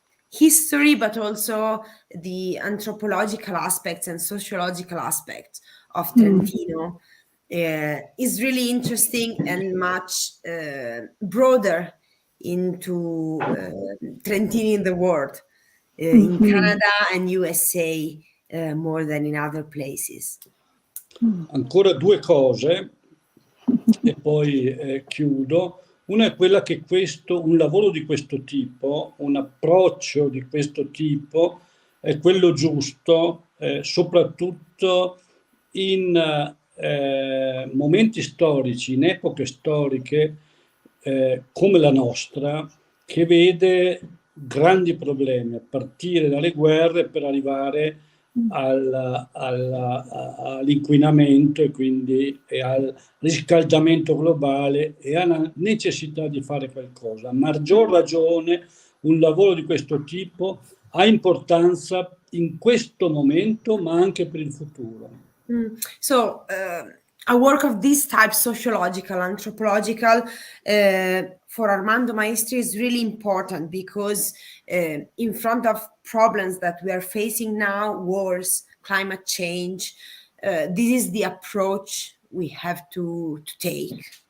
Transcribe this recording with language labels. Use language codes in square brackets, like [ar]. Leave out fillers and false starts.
[en] history, but also the anthropological aspects and sociological aspects of Trentino is really interesting and much broader into Trentini in the world, in Canada and USA more than in other places. [it] Ancora 2 cose e poi chiudo. Una è quella che un lavoro di questo tipo, un approccio di questo tipo è quello giusto, soprattutto in momenti storici, in epoche storiche come la nostra, che vede grandi problemi, a partire dalle guerre per arrivare all'inquinamento e quindi al riscaldamento globale e alla necessità di fare qualcosa. A maggior ragione un lavoro di questo tipo ha importanza in questo momento, ma anche per il futuro. [en] So, a work of this type, sociological, anthropological, for Armando Maestri is really important because in front of problems that we are facing now, wars, climate change, this is the approach we have to take.